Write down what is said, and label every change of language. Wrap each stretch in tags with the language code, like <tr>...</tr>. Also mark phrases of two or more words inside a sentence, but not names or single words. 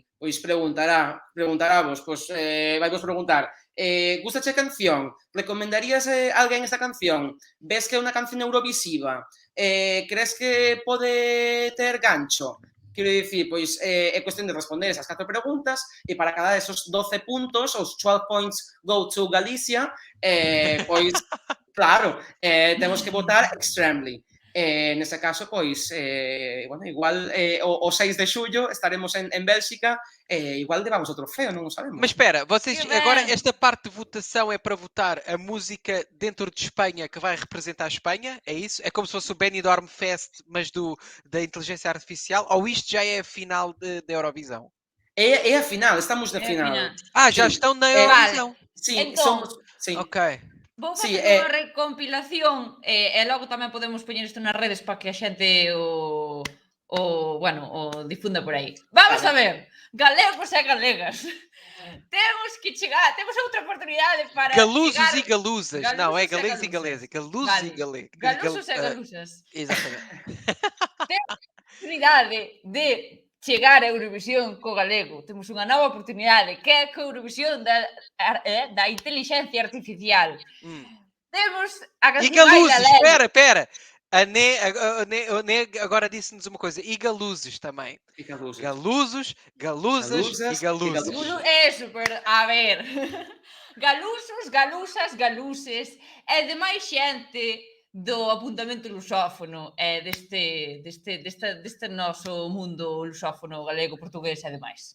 <gl>Pois preguntaravos, vaivos preguntar, gustache a canción? Recomendarías a alguén esta canción? Ves que é unha canción eurovisiva? Crees que pode ter gancho? Quero dicir, pois é cuestión de responder esas 4 preguntas e para cada desos 12 puntos, os 12</gl> <en>points go to</en> <gl>Galicia, pois, claro, temos que votar extremely. Nese caso, pois, bueno, igual o 6 de xullo estaremos en Bélxica, igual levamos o trofeo, non o sabemos.</gl> <pt>Mas espera, vocês Que agora bem. esta parte de votação é para votar a música dentro de Espanha que vai representar a Espanha? É isso? É como se fosse o Benidorm Fest, mas da inteligência artificial? Ou isto já é a final da Eurovisão? É a final, estamos na É a final. final. Ah, já Sim. estão na É, Eurovisão. Sim,</pt> <gl>Entón,</gl> <pt>somos... Sim. Ok.</pt> <gl>Vou Sí, facer unha recompilación e logo tamén podemos poñer isto nas redes para que a xente o difunda por aí. Vamos a ver, galegos e galegas. Temos outra oportunidade para</gl> <pt>Galusos</pt> <gl>chegar...</gl> <pt>e galuzas. Não, é galês e galesa. Galusos</pt> <gl>Vale.</gl> <pt>e galês. Galusos e galusas. Exatamente.</pt> <gl>Oportunidade de chegar a Eurovisión co galego. Temos unha nova oportunidade que é co Eurovisión da inteligencia artificial. Temos a</gl> <pt>E</pt> <gl>canción Ai</gl> <pt>galuzes,</pt> <gl>Lalelo.</gl> <pt>espera. A Né agora disse-nos uma coisa. E galuzes também. Fica luz. Galusos, galuzas</pt> <gl>Galuzas</gl> <pt>e galuzes.</pt> <gl>e galuzes. É super, a ver. Galusos, galusas, galuses e demais xente do apuntamento lusófono e deste noso mundo lusófono galego, portugués e demais.</gl>